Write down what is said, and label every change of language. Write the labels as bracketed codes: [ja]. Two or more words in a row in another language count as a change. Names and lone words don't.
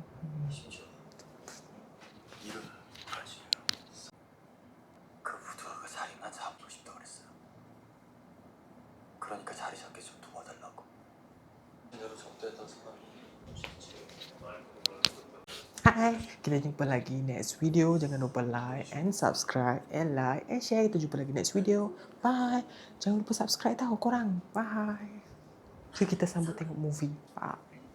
[ko] 그 부두가 자리만 잡고 싶다고 그랬어요. 그러니까 자리 잡게 좀 도와달라고. 제대로 접대했던 사람이 [ms] Hai, kita jumpa lagi [en] next video. [ms] Jangan lupa [en] like and subscribe and like and share. [ms] Kita jumpa lagi [en] next video. [ms] Bye. Jangan lupa subscribe tau korang. Bye. So kita sambut tengok movie. Bye.